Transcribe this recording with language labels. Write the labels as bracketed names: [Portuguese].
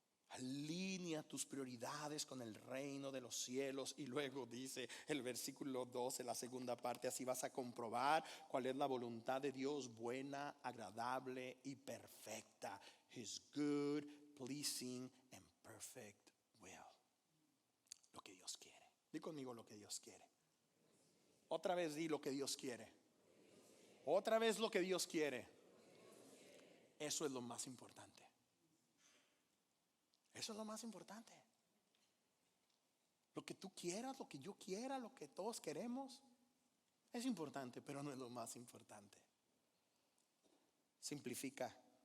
[Spanish] Alinea tus prioridades con el reino de los cielos. Y luego dice el versículo 12, la segunda parte: así vas a comprobar cuál es la voluntad de Dios, buena, agradable y perfecta. [English] His good, pleasing and perfect will. [Spanish] Lo que Dios quiere. Di conmigo lo que Dios quiere. Otra vez di lo que Dios quiere. Otra vez lo que Dios quiere. Eso es lo más importante. Eso es lo más importante. Lo que tú quieras, lo que yo quiera, lo que todos queremos, es importante, pero no es lo más importante. Simplifica.